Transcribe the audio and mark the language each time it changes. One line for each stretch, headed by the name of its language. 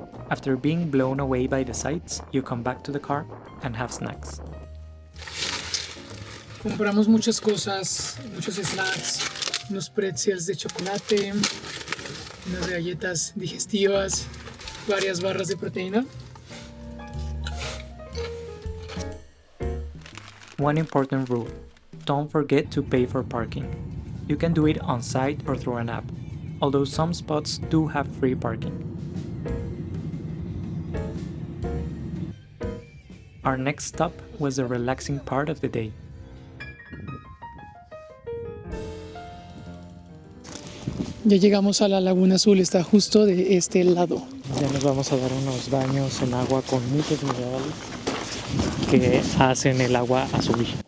English: After being blown away by the sights, you come back to the car and have snacks.
Spanish: Compramos muchas cosas, muchos snacks, unos pretzels de chocolate, unas galletas digestivas, varias barras de proteína.
English: One important rule: don't forget to pay for parking. You can do it on site or through an app, although some spots do have free parking. Our next stop was the relaxing part of the day.
Spanish: Ya llegamos a la Laguna Azul, está justo de este lado. Ya nos vamos a dar unos baños en agua con muchos minerales que hacen el agua azul.